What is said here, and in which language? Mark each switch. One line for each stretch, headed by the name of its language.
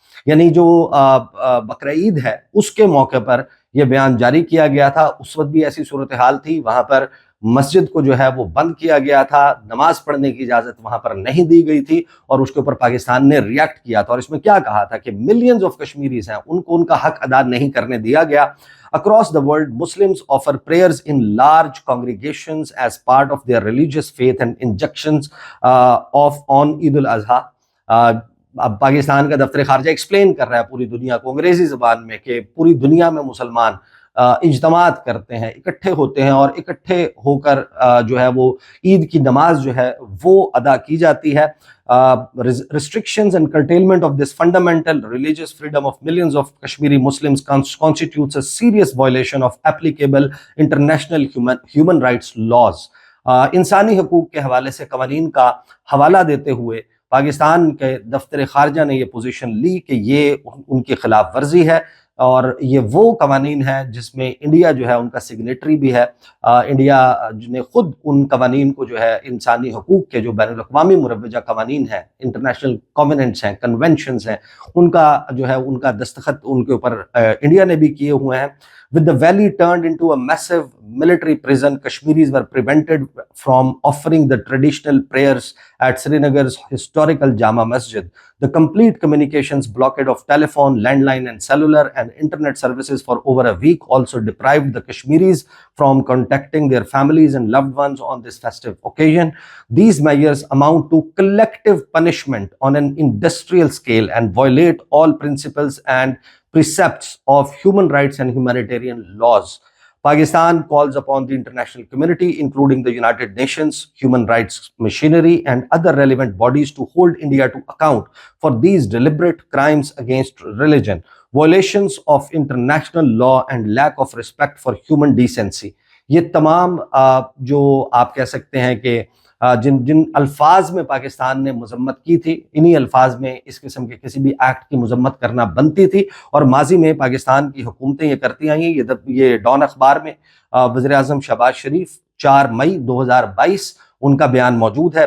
Urdu: یعنی جو بقرعید ہے اس کے موقع پر یہ بیان جاری کیا گیا تھا. اس وقت بھی ایسی صورتحال تھی, وہاں پر مسجد کو جو ہے وہ بند کیا گیا تھا, نماز پڑھنے کی اجازت وہاں پر نہیں دی گئی تھی, اور اس کے اوپر پاکستان نے ریاکٹ کیا تھا. اور اس میں کیا کہا تھا کہ
English: millions of Kashmiris
Urdu: ہیں ان کو ان کا حق ادا نہیں کرنے دیا گیا.
English: Across the world, Muslims offer prayers in large congregations as part of their religious faith and injunctions on Eid al-Adha.
Urdu: اب پاکستان کا دفتر خارجہ ایکسپلین کر رہا ہے پوری دنیا کو انگریزی زبان میں کہ پوری دنیا میں مسلمان اجتماعات کرتے ہیں, اکٹھے ہوتے ہیں, اور اکٹھے ہو کر جو ہے وہ عید کی نماز جو ہے وہ ادا کی جاتی ہے.
English: Restrictions and curtailment of this fundamental religious freedom of millions of Kashmiri Muslims constitutes a serious violation of applicable international human rights laws.
Urdu: انسانی حقوق کے حوالے سے قوانین کا حوالہ دیتے ہوئے پاکستان کے دفتر خارجہ نے یہ پوزیشن لی کہ یہ ان کی خلاف ورزی ہے, اور یہ وہ قوانین ہیں جس میں انڈیا جو ہے ان کا سگنیٹری بھی ہے. انڈیا نے خود ان قوانین کو جو ہے انسانی حقوق کے جو بین الاقوامی مروجہ قوانین ہیں, انٹرنیشنل کانویننٹس ہیں, کنونشنز ہیں, ان کا جو ہے ان کا دستخط ان کے اوپر انڈیا نے بھی کیے ہوئے ہیں.
English: With the valley turned into a massive military prison, Kashmiris were prevented from offering the traditional prayers at Srinagar's historical Jama Masjid. The complete communications blockade of telephone, landline and cellular and internet services for over a week also deprived the Kashmiris from contacting their families and loved ones on this festive occasion. These measures amount to collective punishment on an industrial scale and violate all principles and precepts of human rights and humanitarian laws. Pakistan calls upon the international community, including the United Nations, human rights machinery, and other relevant bodies to hold India to account for these deliberate crimes against religion, violations of international law, and lack of respect for human decency.
Urdu: یہ تمام جو آپ کہہ سکتے ہیں کہ جن الفاظ میں پاکستان نے مذمت کی تھی, انہی الفاظ میں اس قسم کے کسی بھی ایکٹ کی مذمت کرنا بنتی تھی, اور ماضی میں پاکستان کی حکومتیں یہ کرتی آئی ہیں. یہ ڈان اخبار میں وزیر اعظم شہباز شریف 4 مئی 2022 ان کا بیان موجود ہے.